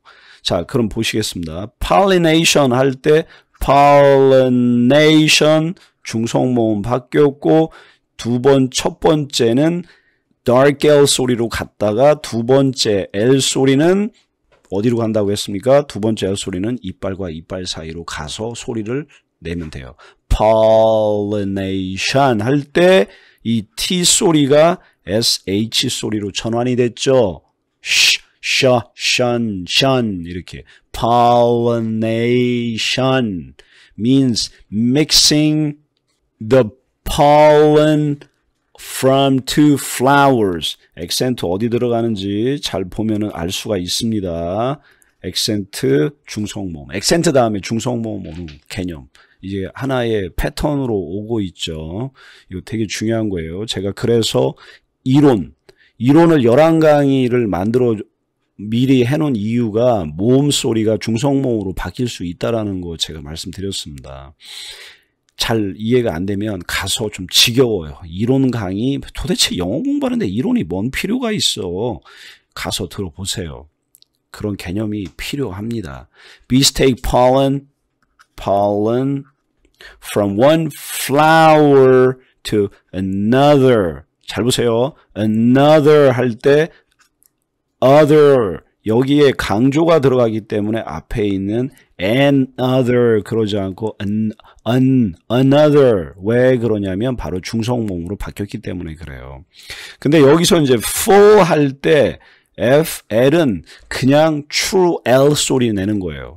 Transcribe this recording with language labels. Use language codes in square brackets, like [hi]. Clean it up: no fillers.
[ko] 자, 그럼 보시겠습니다. pollination 할 때 pollination 중성모음 바뀌었고 첫 번째는 dark L 소리로 갔다가 두 번째 L 소리는 어디로 간다고 했습니까? 두 번째 L 소리는 이빨과 이빨 사이로 가서 소리를 내면 돼요. pollination 할 때 이 T 소리가 SH 소리로 전환이 됐죠. 션 이렇게. [en] pollination means mixing the pollen from two flowers. [ko] 액센트 어디 들어가는지 잘 보면은 알 수가 있습니다. 액센트 중성모음. 액센트 다음에 중성모음 오는 개념. 이제 하나의 패턴으로 오고 있죠. 이거 되게 중요한 거예요. 제가 그래서 이론을 11강의를 만들어 미리 해놓은 이유가 모음 소리가 중성모음으로 바뀔 수 있다는 거 제가 말씀드렸습니다. 잘 이해가 안 되면 가서 좀 지겨워요. 이론 강의 도대체 영어 공부하는데 이론이 뭔 필요가 있어. 가서 들어보세요. 그런 개념이 필요합니다. [en] Bees take pollen from one flower to another. [ko] 잘 보세요. [en] another [ko] 할 때 [en] other [ko] 여기에 강조가 들어가기 때문에 앞에 있는 another 그러지 않고 another. 왜 그러냐면 바로 중성모음으로 바뀌었기 때문에 그래요. 근데 여기서 이제 for 할 때 FL은 그냥 true L 소리 내는 거예요.